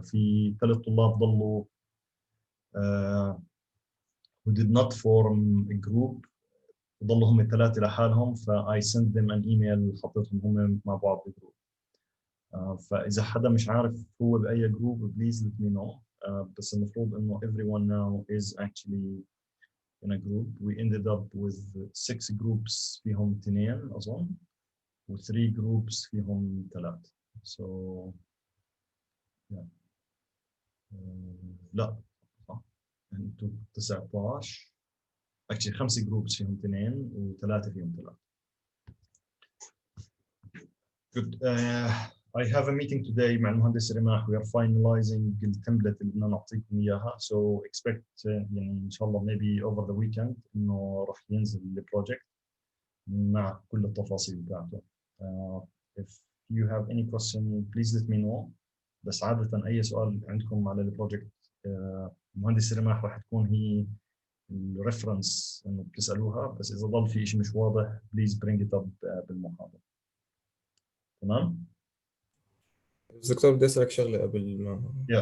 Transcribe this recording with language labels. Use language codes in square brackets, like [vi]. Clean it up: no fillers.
[ar] في 3 طلاب ضلوا [en] who did not form a group [ar] ضلوا هم 3 لحالهم، فاي send them an email حطيتهم هم مع بعض بالجروب. فاذا حدا مش عارف هو باي جروب بليز [en] let me know. [ar] بس المفروض انه [en] everyone now is actually in a group. We ended up with 6 groups [ar] فيهم 2 أظن و [en] 3 groups فيهم 3. So yeah. [ar] لا صح انتوا 19 actually [en] 5 groups [ar] فيهم 2 و3 فيهم 3. [en] Good. I have a meeting today [ar] مع المهندس [en] رماح. We are finalizing [ar] التمبلت اللي بدنا نعطيكم اياها. [en] So expect [ar] يعني ان شاء الله [en] maybe over the weekend [ar] انه راح ينزل البروجكت مع كل التفاصيل بتاعته. [en] If you have any question please let me know. [ar] بس عادة أي سؤال عندكم على البروجكت مهندس رماح راح تكون هي الريفرنس إنه بتسألوها، بس إذا ضل في شيء مش واضح [en] please bring it up [ar] بالمحاضرة. تمام؟ بس دكتور بدي أسألك شغلة قبل ما